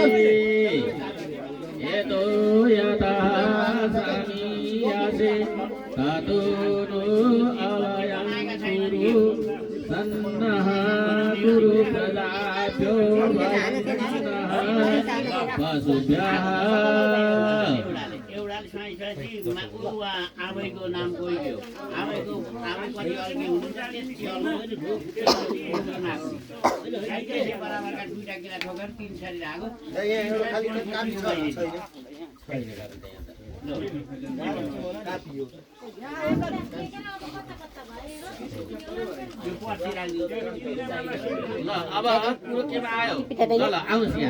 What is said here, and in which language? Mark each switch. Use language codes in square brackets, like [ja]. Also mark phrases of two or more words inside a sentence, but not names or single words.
[sa] यतो यतः समीयसे ततो नो अवयं कुरु सन्नः कुरु प्रजाभ्यो वन्दनः पशुभ्यः [ne] आमैको नाम कोही थियो आमैको आमै पनि अर्कै हुनुहुन्छ त्यसले बराबरका दुईटा किरा ठोकेर 3 छरी राख्यो ल अब कुरो केमा आयो ल आउनुस् यहाँ